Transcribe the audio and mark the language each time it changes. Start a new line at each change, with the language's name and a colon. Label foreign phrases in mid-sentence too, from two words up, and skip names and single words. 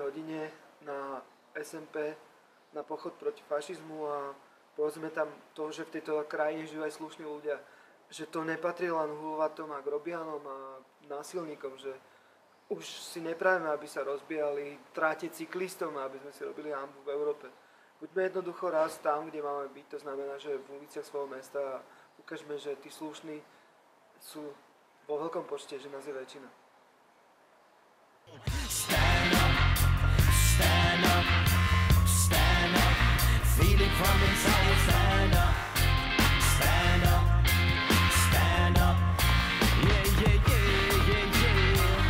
Slovak: hodine na SMP, na pochod proti fašizmu a povedzme tam to, že v tejto krajine žijú aj slušní ľudia, že to nepatrí len hulvatom a grobianom a násilníkom, že už si neprajeme, aby sa rozbijali tráte cyklistom, aby sme si robili hanbu v Európe. Buďme jednoducho raz tam, kde máme byť, to znamená, že v uliciach svojho mesta a ukážeme, že tí slušní sú vo veľkom počte, že nás je väčšina.
English: Stand up, stand up, stand up, feeling from inside, stand up, stand up, stand up, yeah, yeah, yeah, yeah, yeah.